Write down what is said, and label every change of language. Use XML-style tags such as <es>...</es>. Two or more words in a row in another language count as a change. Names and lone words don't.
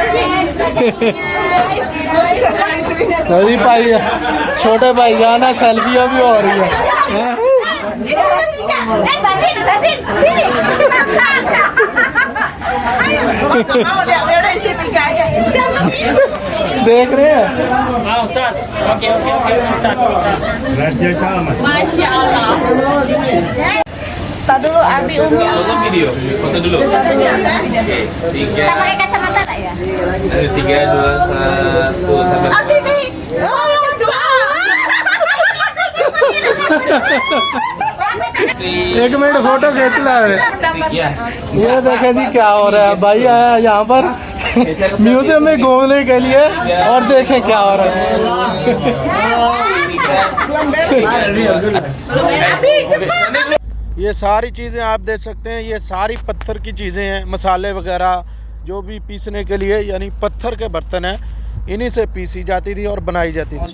<hi>अभी भाई छोटे भाई जान है, सेल्फियाँ भी हो रही है। देख रहे हैं</hi> <ms>Foto dulu Abi Umi. Foto video, foto dulu. Kita pakai kacamata tak ya? 3, 2, 1 sampai. Oh sini. Oh yang</ms> <hi>एक मिनट फोटो खींच ला है। ये देखें जी क्या हो रहा है। भाई आया यहाँ पर म्यूजियम में घूमने के लिए और देखें क्या हो रहा है। ये सारी चीज़ें आप देख सकते हैं, ये सारी पत्थर की चीज़ें हैं, मसाले वगैरह जो भी पीसने के लिए, यानी पत्थर के बर्तन हैं, इन्हीं से पीसी जाती थी और बनाई जाती थी।</hi>